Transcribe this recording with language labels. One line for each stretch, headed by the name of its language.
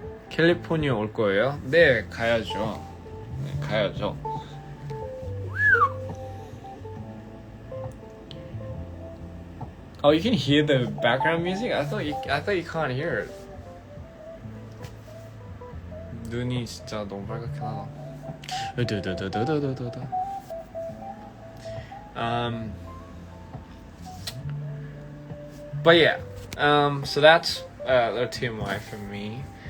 Korean: 캘리포니아 올 거예요? 네, 가야죠. 네, 가야죠.
English: Oh, you can hear the background music? I thought you can't hear it.
Korean: 눈이 진짜 너무 빨갛게 나와.
English: But yeah, so that's the TMI for me.